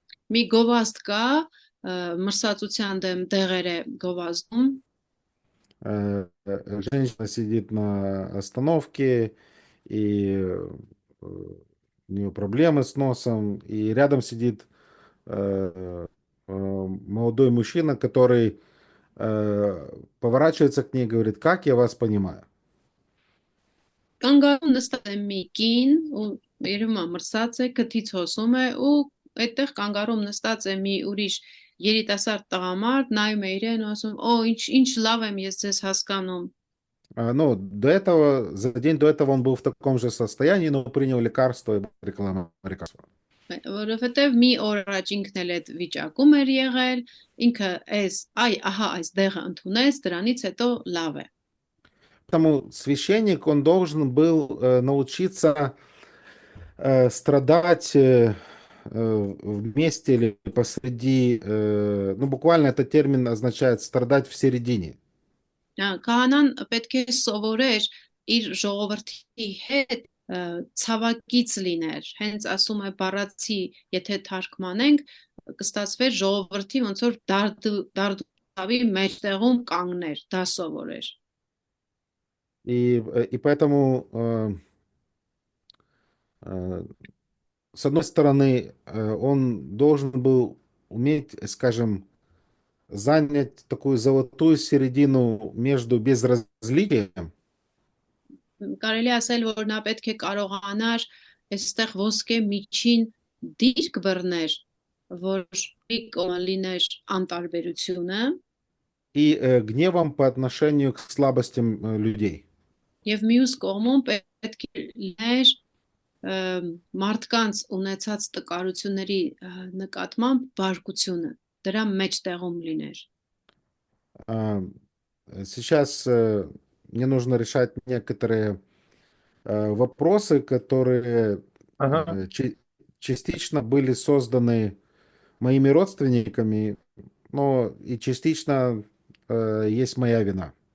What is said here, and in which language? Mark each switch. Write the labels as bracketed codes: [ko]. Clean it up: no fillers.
[hy] Մի գովազդ կա, մրսածության дем դեղեր է գովազդում։ [ru] Женщина сидит на остановке, и у нее проблемы с носом, и рядом сидит молодой мужчина, который поворачивается к ней и говорит: «Как я вас понимаю?» [hy] Կանգառում նստած է մի կին ու երևում է մրսած է, քթից հոսում է ու այդտեղ կանգառում նստած է մի ուրիշ երիտասարդ տղամարդ, նայում է իրեն ու ասում. «Օ, ինչ լավ եմ ես ձեզ հասկանում»։ [ru] Ну, за день до этого он был в таком же состоянии, но принял лекарство и реклама лекарства. [hy] Որովհետև մի օր առաջ ինքն էլ այդ վիճակում էր եղել, ինքը այս դեղը ընդունեց, дրանից հետո լավ է։ [ru] Поэтому священник, он должен был научиться страдать вместе или посреди, буквально этот термин означает страдать в середине. [hy] Քահանան պետք է սովորեր իր ժողովրդի հետ ցավակից լիներ։ Հենց ասում է բառացի, եթե թարգմանենք, կստացվեր ժողովրդի ոնց որ դարդուի մեջտեղում կանգներ, դա սովորեր։ [ru] И поэтому, с одной стороны, он должен был уметь, скажем, занять такую золотую середину между безразличием [hy] կարելի ասել, որ նա պետք է կարողանար այստեղ ոսկե միջին դիրք բռներ, որ մի կողմը լիներ անտարբերությունը [ru] и гневом по отношению к слабостям людей. [hy] եւ մյուս կողմում պետք է լիներ մարդկանց ունեցած տկարությունների նկատմամբ բարկությունը, դրա մեջտեղում լիներ։ [ru] А, Сейчас мне нужно решать некоторые вопросы, которые [hy] Ահա [ru] частично были созданы моими родственниками, но и частично есть моя вина.